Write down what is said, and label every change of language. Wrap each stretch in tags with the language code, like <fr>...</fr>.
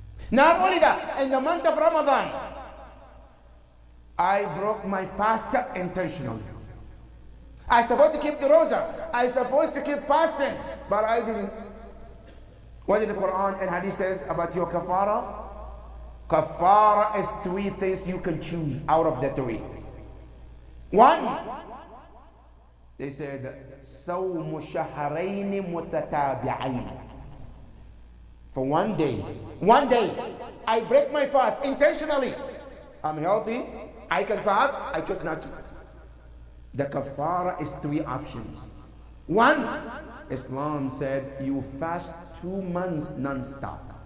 <en>Not only that, in the month of Ramadan, I broke my fast intentionally. I supposed to keep the roza. I supposed to keep fasting, but I didn't. What did the Quran and Hadith says about your kafara? Kafara is 3 things you can choose out of the 3. 1, they said,</en> <ar>صوم شهرين متتابعين.</ar> <en>For 1 day, I break my fast intentionally. I'm healthy, I can fast, I choose not to. The kafara is 3 options. 1, Islam said you fast 2 months non-stop.</en>